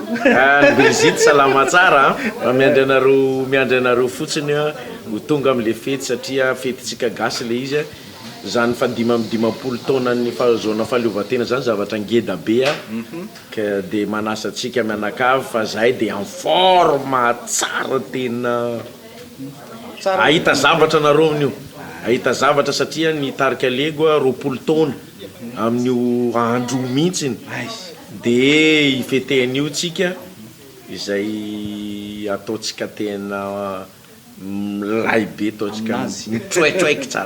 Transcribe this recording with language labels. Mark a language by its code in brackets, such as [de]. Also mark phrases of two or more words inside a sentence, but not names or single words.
[mg] Birzit salama tsara miandry anareo fotsiny ho tonga am'le fety satria fetytsika gasy le izy zany fa 5 taona ny fahazoana fahaleovantena zany zavatra ngeda be ka de manasa atsika mianakavy fa zahay de [fr] en forme [mg] tsara tena ahita zavatra nareo amin'io ahita zavatra satria ny tarika lego 20 taona amin'io andro mihitsiny de ifetehan'io tsika izay ataotsika tena milay be ataotsika troetroeky tsara